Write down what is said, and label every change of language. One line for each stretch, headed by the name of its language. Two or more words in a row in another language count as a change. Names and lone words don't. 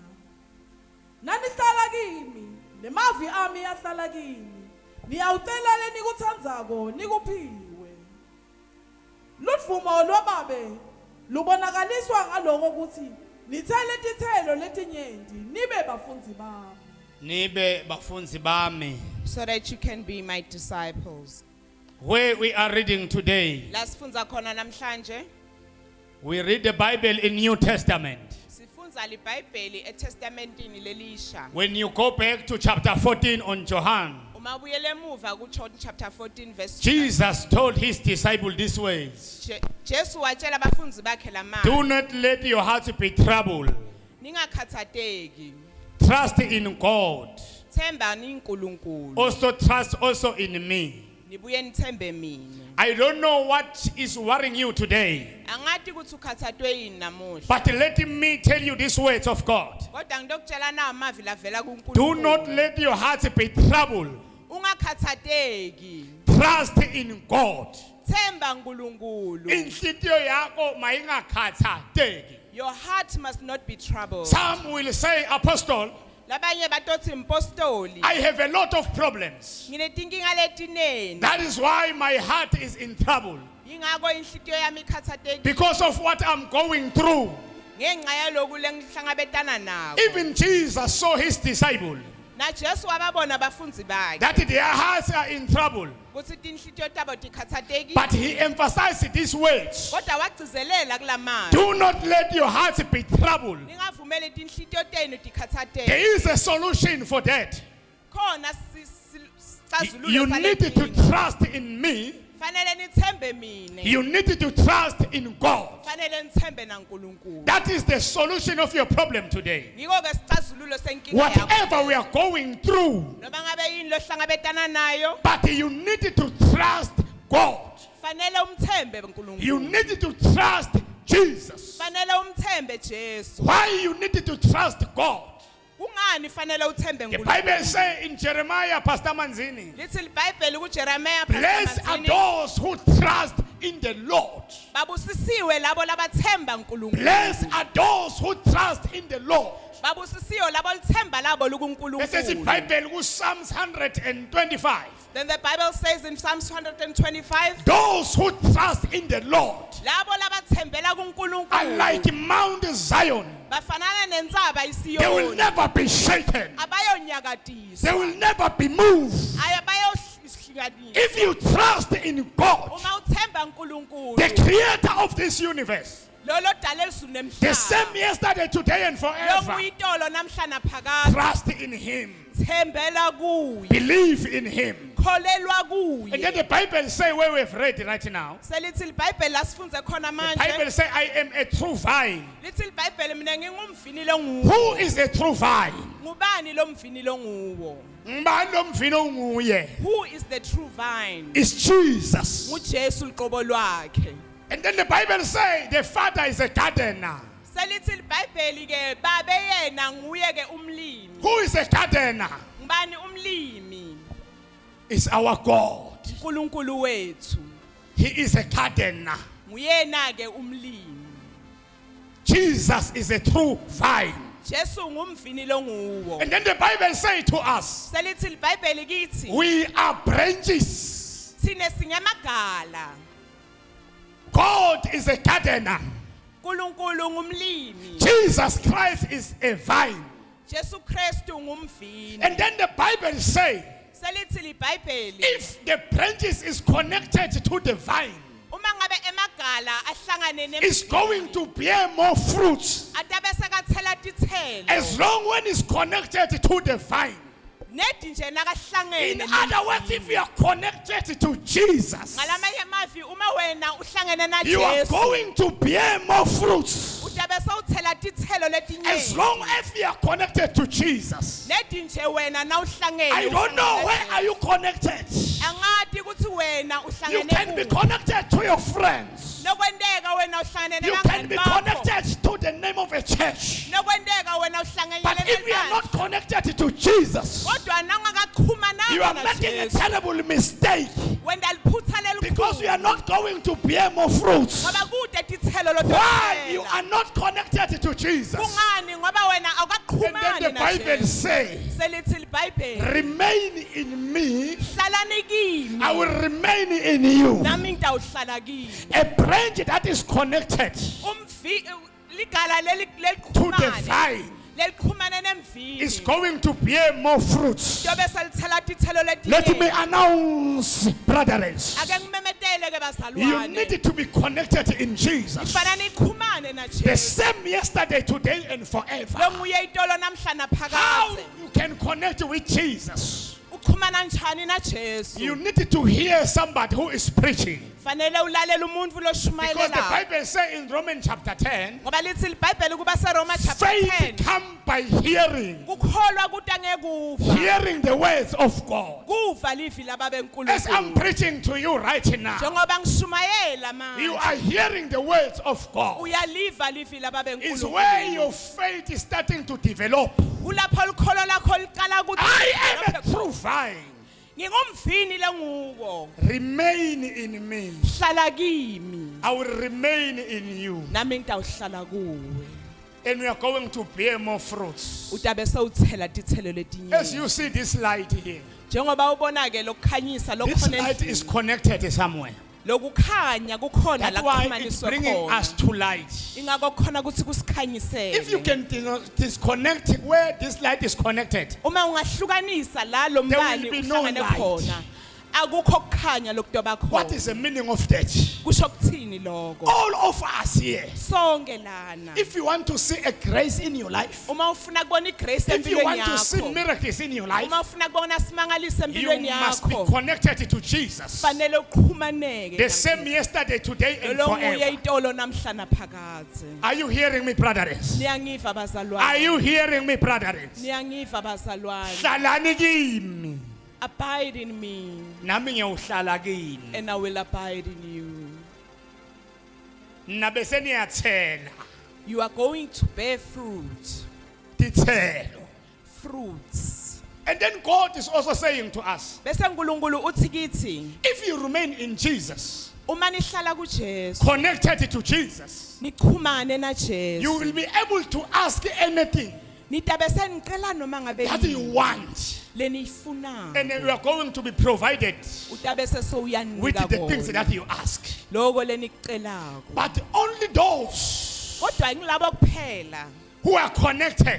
Swati: Nanihlala kimi nemavi ami yahlala kimi. Niyawucela lenikuthandzako nikuphiwe. Ludvumo lwababe lubonakaliswa ngaloko ukuthi nithele tithelo letinyenti nibe bafundzi bami. Nibe bafunzi bami.
English: So that you can be my disciples. Where we are reading today,
Swati: La sifunza khona namhlanje.
English: we read the Bible in New Testament.
Swati: Sifunza liBhayibheli eTestamentini lelisha.
English: When you go back to chapter 14 on John,
Swati: Uma ubuyele emuva kuJohn
English: chapter 14 verse Jesus told his disciples these words.
Swati: Jesu watshela abafundzi bakhe
English: Do
Swati: lamazwi.
English: not let your hearts be troubled.
Swati: Ningakhathateki.
English: Trust in God.
Swati: Themba niNkulunkulu.
English: Also trust also in me.
Swati: Nibuye nithembe mina.
English: I don't know what is worrying you today,
Swati: Angati ukuthi ukhathathwe yini namuhla.
English: but let me tell you these words of God.
Swati: Kodwa ngidokutshela na amavi lavela kuNkulunkulu.
English: Do not let your hearts be troubled.
Swati: Ungakhathateki.
English: Trust in God.
Swati: Themba uNkulunkulu. Inhlitiyo yakho mayingakhathateki.
English: Your heart must not be troubled. Some will say, Apostle,
Swati: Labanye batothi impostoli.
English: I have a lot of problems.
Swati: Nginetinkinga letinengi.
English: That is why my heart is in trouble.
Swati: Yingakho inhlitiyo yami ikhathatekile.
English: Because of what I'm going through.
Swati: Ngenxa yaloku lengihlangabetana nako.
English: Even Jesus saw his disciple
Swati: Na Jesu wababona abafunzi bakhe.
English: that their hearts are in trouble.
Swati: Kuthi tinhlitiyo tabo tikhathatekile.
English: But he emphasized these words.
Swati: Kodwa wagcizelela kulamazwi.
English: Do not let your hearts be troubled.
Swati: Ningavumeli tinhlitiyo tenu tikhathateke.
English: There is a solution for that.
Swati: Khona
English: You need to
Swati: sicazululo
English: trust in me.
Swati: fanele nithembe mina.
English: You need to trust in God.
Swati: Fanele nithembe naNkulunkulu.
English: That is the solution of your problem today.
Swati: Ngiko ke sicazululo senkinga yakho.
English: Whatever we are going through,
Swati: Noma ngabe yini lo hlangabetana nayo,
English: but you need to trust God.
Swati: fanele umthembe
English: You
Swati: uNkulunkulu.
English: need to trust Jesus.
Swati: Fanele umthembe Jesu.
English: Why you need to trust God?
Swati: Kungani fanele uthembe
English: The Bible
Swati: uNkulunkulu?
English: says in Jeremiah, Pastor Manzini,
Swati: Lithi iBhayibheli kuJeremiah
English: blessed are those who trust in the Lord.
Swati: babusisiwe labo labathemba uNkulunkulu.
English: Blessed are those who trust in the Lord.
Swati: Babusisiwe labo lithemba labo
English: This is in
Swati: lukuNkulunkulu.
English: Bible, Psalms 125. Then the Bible says in Psalms 125, Those who trust in the Lord
Swati: labo labathembela
English: are
Swati: kuNkulunkulu
English: like Mount Zion.
Swati: bafanana nentsaba
English: They will
Swati: iSiyoni.
English: never be shaken. They
Swati: Abayonyakatiswa.
English: will never be moved.
Swati: Abayosihlukanisa.
English: If you trust in God,
Swati: Uma uthemba
English: the
Swati: uNkulunkulu,
English: creator of this universe,
Swati: lolo dala elizulu
English: the
Swati: nemhlaba.
English: same yesterday, today, and
Swati: Lo
English: forever,
Swati: nguyitolo namhla naphakade.
English: trust in him.
Swati: Thembela kuye.
English: Believe in him.
Swati: Kholelwa
English: And then
Swati: kuye.
English: the Bible say where we've read right now,
Swati: Selithi iBhayibheli lasifunze khona
English: the
Swati: manje.
English: Bible say I am a true vine.
Swati: Lithi iBhayibheli mina ngingumvini longuwo.
English: Who is a true vine?
Swati: Ngubani lo mvini longuwo? Ngubani lo mvino nguye?
English: Who is the true vine? It's Jesus.
Swati: nguJesu liqobo lwakhe.
English: And then the Bible say the father is a gardener.
Swati: Selithi iBhayibheli ke babe yena nguye ke umlimi.
English: Who is a gardener?
Swati: Ngubani umlimi?
English: It's our God.
Swati: uNkulunkulu wethu.
English: He is a gardener.
Swati: Nguyena ke umlimi.
English: Jesus is a true vine.
Swati: Jesu ngumvini longuwo.
English: And then the Bible say to us,
Swati: Selithi iBhayibheli kithi
English: we are branches.
Swati: thine singemagala.
English: God is a gardener.
Swati: uNkulunkulu ngumlimi.
English: Jesus Christ is a vine.
Swati: Jesu Kristu ngumvini.
English: And then the Bible say,
Swati: Selithi iBhayibheli
English: if the branches is connected to the vine,
Swati: uma ngabe emagala ahlangane
English: it's going to bear more fruits.
Swati: atabese kathela tithelo.
English: As long when it's connected to the vine.
Swati: Nedi nje
English: In
Swati: nakahlangene.
English: other words, if you are connected to Jesus,
Swati: Ngalamanye amazwi uma wena uhlangene na
English: you are
Swati: Jesu
English: going to bear more fruits.
Swati: utabese uthela tithelo
English: As
Swati: letinyenti.
English: long as you are connected to Jesus.
Swati: Nedi nje wena na uhlangene.
English: I don't know where are you connected.
Swati: Angadi ukuthi wena
English: You
Swati: uhlangene
English: can be
Swati: kuphi.
English: connected to your friends.
Swati: Nokwendeka wena uhlangene
English: You can be
Swati: nabangani bakho.
English: connected to the name of a church.
Swati: Nokwendeka wena uhlangene
English: But if you are
Swati: nebandla.
English: not connected to Jesus,
Swati: Kodwa
English: you
Swati: nangakachumananga
English: are
Swati: na
English: making a
Swati: Jesu.
English: terrible mistake.
Swati: Wenda liphutha
English: Because you are
Swati: lelikhulu.
English: not going to bear more fruits.
Swati: Ngoba kude tithelo
English: Why you
Swati: lokuthela.
English: are not connected to Jesus?
Swati: Kungani ngoba wena
English: And then
Swati: awukaqhumani
English: the
Swati: na
English: Bible
Swati: Jesu.
English: say,
Swati: Selithi iBhayibheli
English: remain in me,
Swati: hlalani kimi
English: I will remain in you.
Swati: nami ngitawuhlala kimi.
English: A branch that is connected
Swati: Ligala leli
English: to the vine
Swati: leliqhumane nemvini.
English: is going to bear more fruits.
Swati: Njobe selithela tithelo
English: Let me
Swati: letinengi.
English: announce, brethren,
Swati: Ake ngimemetele ke
English: you
Swati: bazalwane.
English: need to be connected in Jesus.
Swati: Kufanele niqhumane na
English: The
Swati: Jesu.
English: same yesterday, today, and
Swati: Lo
English: forever.
Swati: nguye itolo namhla
English: How
Swati: naphakade.
English: you can connect with Jesus?
Swati: Uqhumana njani na Jesu?
English: You need to hear somebody who is preaching.
Swati: Fanele ulalele umuntu
English: Because the
Swati: loshumayela.
English: Bible says in Romans chapter 10,
Swati: Ngoba lithi iBhayibheli kuba seRoma chapter 10.
English: faith come by hearing,
Swati: Kukholwa kuta ngekuva.
English: hearing the words of God.
Swati: Kuva livi lababenkulunkulu.
English: As I'm preaching to you right now,
Swati: Njengoba ngishumayela
English: you
Swati: manje.
English: are hearing the words of God.
Swati: Uyaliva livi
English: It's where
Swati: lababenkulunkulu.
English: your faith is starting to develop.
Swati: Kulapho likholo lakho liqala ukuthi
English: I am a true vine.
Swati: ngingumvini lenguwo.
English: Remain in me.
Swati: Hlala kimi.
English: I will remain in you.
Swati: nami ngitawuhlala kuwe
English: And we are going to bear more fruits.
Swati: utabe sewuthela tithelo
English: As
Swati: letinyenti
English: you see this light here,
Swati: njengoba ubona ke lokukhanyisa
English: this
Swati: lokukhona
English: light is
Swati: endlini
English: connected somewhere.
Swati: lokukhanya kukhona la
English: That's why it's
Swati: kuxhumaniswa
English: bringing us
Swati: khona
English: to light.
Swati: ingakho kukhona ukuthi kusikhanyisele
English: If you can disconnect where this light is connected,
Swati: uma ungahlukanisa la lo
English: There
Swati: mbani
English: will be no
Swati: uhlangane
English: light.
Swati: khona akukho kukhanya lokudoba
English: what is
Swati: khona
English: the meaning of that?
Swati: kusho kuthini lokho
English: All of us here,
Swati: sonke lana
English: if you want to see a grace in your life,
Swati: uma ufuna kubona igrace
English: if you
Swati: empilweni
English: want to see
Swati: yakho
English: miracles in your life,
Swati: uma ufuna kubona simangalise
English: you
Swati: empilweni
English: must be
Swati: yakho
English: connected to Jesus.
Swati: fanele uqhumaneke
English: The same yesterday, today, and
Swati: lo nguye
English: forever.
Swati: itolo namhla naphakade
English: Are you hearing me, brothers?
Swati: niyangiva
English: Are
Swati: bazalwane
English: you hearing me, brothers?
Swati: niyangiva bazalwane Hlalani kimi,
English: abide in me
Swati: nami ngiyohlala kini.
English: and I will abide in you.
Swati: Nabe seniyathela
English: You are going to bear fruit.
Swati: tithelo.
English: Fruits. And then God is also saying to us,
Swati: Bese uNkulunkulu uthi kithi
English: if you remain in Jesus,
Swati: uma nihlala kuJesu
English: connected to Jesus,
Swati: niqhumane na
English: you
Swati: Jesu
English: will be able to ask anything
Swati: nitabe senicela noma ngabe
English: that you
Swati: yini
English: want.
Swati: leniyifunayo
English: And you are going to be provided
Swati: utabe
English: with
Swati: sewuyanika
English: the things
Swati: kona
English: that you ask.
Swati: lokho lenikucelako
English: But only those
Swati: kodwa ngilabo kuphela
English: who are connected,